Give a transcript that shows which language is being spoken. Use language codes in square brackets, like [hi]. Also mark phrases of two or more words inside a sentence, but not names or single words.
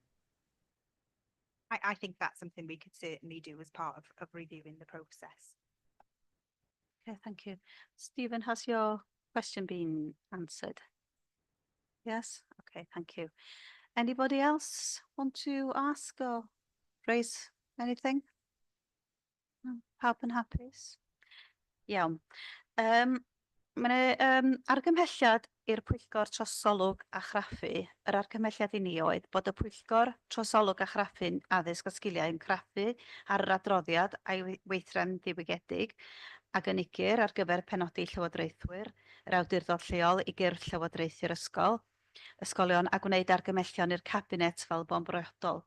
[en] I think that's something we could certainly do as part of reviewing the process. Okay, thank you. Stephen, has your question been answered? Yes? Okay, thank you. Anybody else want to ask or raise anything? No, [cy] pawb yn hapus? Iawn. Mae argymhelliad i'r Pwyllgor Trosolwg a Chraffu. Yr argymhelliad I ni oedd bod y Pwyllgor Trosolwg a Chraffu'n addysg a sgiliau yn craffu ar yr adroddiad a'i weithred diwygiedig a gynigir ar gyfer penodi llywodraethwyr, yr awdurdod lleol I gyrff llywodraethu'r ysgolion a gwneud argymhellion i'r cabinet fel bo'n briodol.